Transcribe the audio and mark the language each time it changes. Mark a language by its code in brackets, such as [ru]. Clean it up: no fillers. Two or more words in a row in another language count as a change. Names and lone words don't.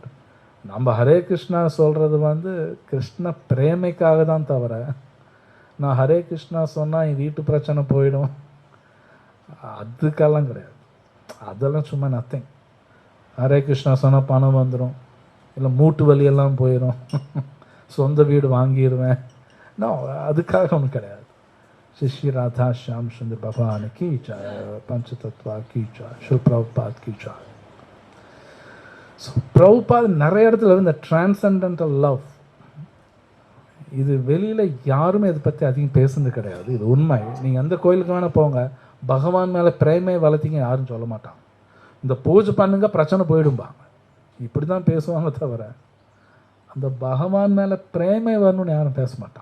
[ta] நம்ம ஹரே கிருஷ்ணா சொல்கிறது கிருஷ்ண பிரேமைக்காக தான் தவிர, நான் ஹரே கிருஷ்ணா சொன்னால் என் வீட்டு பிரச்சனை போயிடும் அதுக்கெல்லாம் கிடையாது. அதெல்லாம் சும்மா நத்திங். ஹரே கிருஷ்ணா சொன்னால் பணம் வந்துடும், இல்லை மூட்டு வலியெல்லாம் போயிடும், சொந்த வீடு வாங்கிடுவேன். அதுக்காக ஒன்றும் கிடையாது. [hi] श्री राधा श्याम सुंदर भगवान की जय, पंचतत्वा की जय, श्री प्रभुपाद की जय. [ta] ஸோ பிரபுபாத் நிறைய இடத்துல இந்த [en] transcendental love, [ta] இது வெளியில் யாருமே இதை பற்றி அதிகம் பேசுனது கிடையாது. இது உண்மை. நீங்கள் எந்த கோயிலுக்கு வேணால் போங்க, பகவான் மேலே பிரேமை வளர்த்திங்க யாரும் சொல்ல மாட்டாங்க. இந்த பூஜை பண்ணுங்க பிரச்சனை போயிடும்பாங்க, இப்படி தான் பேசுவாங்க தவிர அந்த பகவான் மேலே பிரேமை வரணும்னு யாரும் பேச மாட்டாங்க.